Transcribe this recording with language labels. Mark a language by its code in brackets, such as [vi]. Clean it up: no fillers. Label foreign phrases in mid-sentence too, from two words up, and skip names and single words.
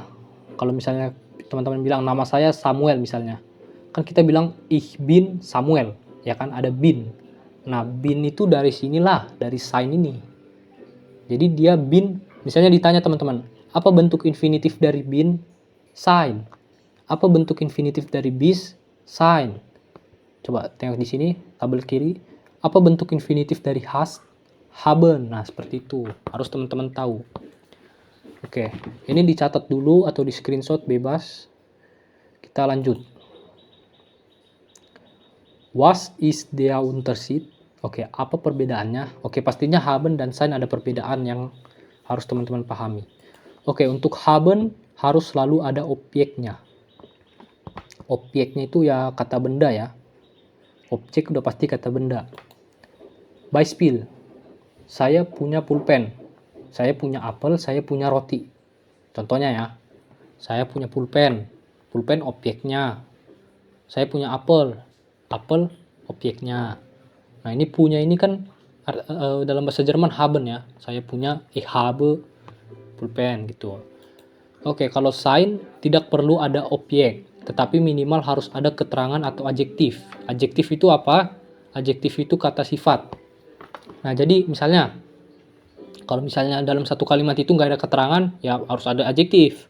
[id] Kalau misalnya teman-teman bilang nama saya Samuel misalnya, kan kita bilang [de] ich bin Samuel, [id] ya kan ada bin. Nah, bin itu dari sinilah, dari sein ini. Jadi dia bin, misalnya ditanya teman-teman, apa bentuk infinitif dari bin? Sein. Apa bentuk infinitif dari bis? Sein. Coba tengok di sini, tabel kiri. Apa bentuk infinitif dari hast? Haben. Nah, seperti itu. Harus teman-teman tahu. Oke, ini dicatat dulu atau di screenshot bebas. Kita lanjut. [de] Was ist der Unterschied? [id] Oke, apa perbedaannya? Oke, pastinya haben dan sein ada perbedaan yang harus teman-teman pahami. Oke, untuk haben harus selalu ada objeknya. Objeknya itu ya kata benda ya. Objek udah pasti kata benda. Beispiel, saya punya pulpen. Saya punya apel, saya punya roti. Contohnya ya, saya punya pulpen. Pulpen objeknya. Saya punya apel. Apel objeknya. Nah, ini punya ini kan dalam bahasa Jerman haben ya. Saya punya [de] ich habe [id] pulpen gitu. Oke, kalau sein tidak perlu ada objek, tetapi minimal harus ada keterangan atau adjektif. Adjektif itu apa? Adjektif itu kata sifat. Nah, jadi misalnya kalau misalnya dalam satu kalimat itu nggak ada keterangan, ya harus ada adjektif.